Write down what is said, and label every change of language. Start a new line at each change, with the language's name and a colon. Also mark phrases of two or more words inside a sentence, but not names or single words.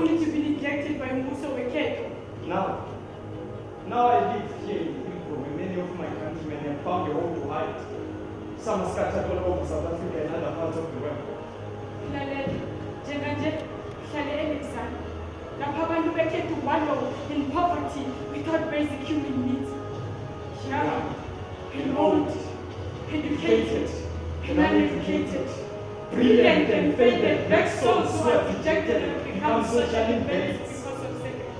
English: Only to be neglected by Mnangagwa. Now I live here in ULoyiko, where many of my countrymen have found a home to hide. Some are scattered all over South Africa and other parts of the world.
Zulu: lapha abantu bekhethu
English: wallow in poverty without basic human needs. Young and old, educated and uneducated, brilliant and faded, black souls who are rejected and become socially embedded because of segregation.